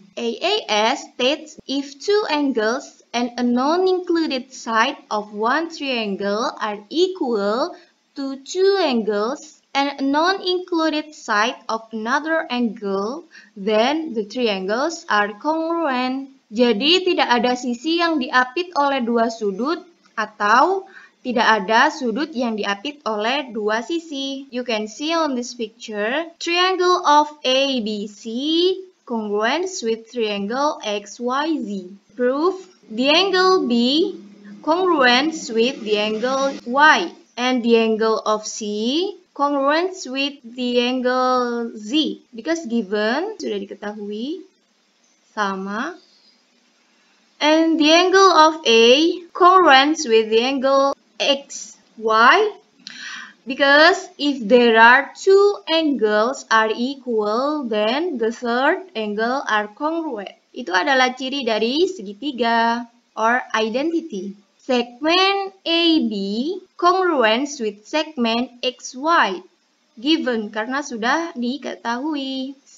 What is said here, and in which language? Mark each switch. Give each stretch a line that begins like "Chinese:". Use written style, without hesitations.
English: AAS states if two angles and a non-included side of one triangle are equal to two angles and a non-included side of another angle, then the triangles are congruent.
Indonesian: Jadi tidak ada sisi yang diapit oleh dua sudut atau tidak ada sudut yang diapit oleh dua sisi.
English: You can see on this picture, triangle of ABC congruent with triangle XYZ. Proof, the angle B congruent with the angle Y, and the angle of C congruent with the angle Z. Because given,
Indonesian: sudah diketahui, sama.
English: And the angle of A congruent with the angle X. Why? Because if there are two angles are equal, then the third angle are congruent.
Indonesian: Itu adalah ciri dari segitiga
English: or identity. Segment AB congruent with segment XY.
Indonesian: Given karena sudah diketahui.